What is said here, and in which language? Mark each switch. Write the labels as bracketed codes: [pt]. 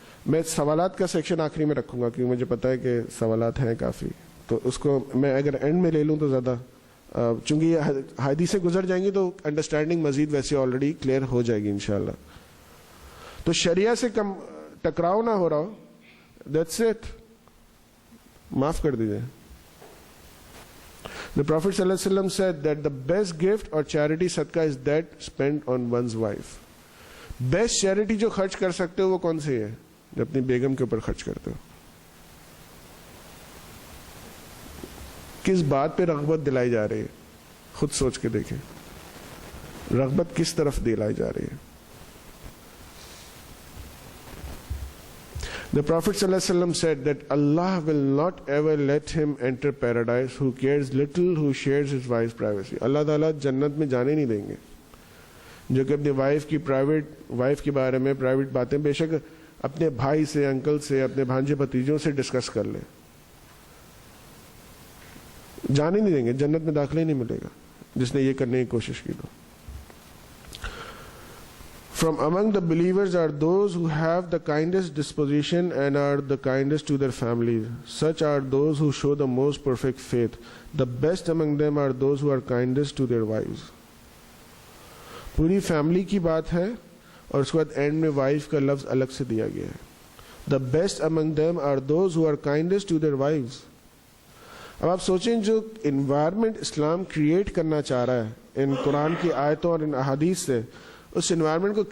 [ur] میں سوالات کا سیکشن آخری میں رکھوں گا کیونکہ مجھے پتا ہے کہ سوالات ہیں کافی, تو اس کو میں اگر اینڈ میں لے لوں تو زیادہ, چونکہ یہ حدیثیں گزر جائیں گی تو انڈرسٹینڈنگ مزید ویسے آلریڈی کلیئر ہو جائے گی انشاءاللہ. تو شریعہ سے کم ٹکراؤ نہ ہو رہا ہو, [en] that's it, [ur] معاف کر دیجیے. [en] The Prophet صلی اللہ علیہ وسلم said that the best gift or charity صدقہ is that spent on one's wife. [ur] Best charity جو خرچ کر سکتے ہو وہ کون سی ہے؟ جو اپنی بیگم کے اوپر خرچ کرتے ہو. کس بات پہ رغبت دلائی جا رہی ہے خود سوچ کے دیکھیں, رغبت کس طرف دلائی جا رہی ہے. [en] The Prophet صلی اللہ علیہ وسلم said that Allah will not ever let him enter paradise who cares little, who shares his wife's privacy. [ur] اللہ تعالیٰ جنت میں جانے نہیں دیں گے جو کہ اپنی وائف کے بارے میں پرائیویٹ باتیں بے شک اپنے بھائی سے، انکل سے، اپنے بھانجے بھتیجوں سے ڈسکس کر لیں، جانے نہیں دیں گے، جنت میں داخلہ ہی نہیں ملے گا جس نے یہ کرنے کی کوشش کی تو. [en] From among the believers are those who have the kindest disposition and are the kindest to their families. Such are those who show the most perfect faith. The best among them are those who are kindest to their wives. [ur] پوری family کی بات ہے اور اس کے بعد and میں wife کا لفظ الگ سے دیا گیا ہے. [en] The best among them are those who are kindest to their wives. [ur] اب آپ سوچیں جو انوائرمنٹ اسلام کریٹ کرنا چاہ رہا ہے ان قرآن کی آیتوں اور ان احادیث سے، اس انوائرمنٹ کو